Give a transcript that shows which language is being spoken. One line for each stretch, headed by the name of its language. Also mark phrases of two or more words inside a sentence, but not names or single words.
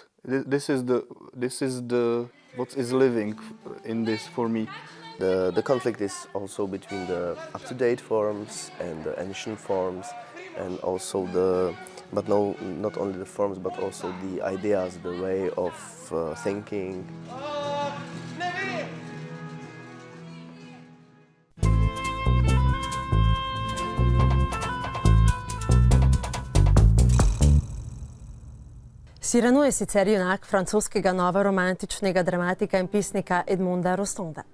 English: This is what is living in this for me. The conflict is also between the up-to-date forms and the ancient forms, and also not only the forms but also the ideas, the way of thinking.
Slovenian: Cyrano je sicer junak francoskega novoromantičnega dramatika in pesnika Edmonda Rostanda.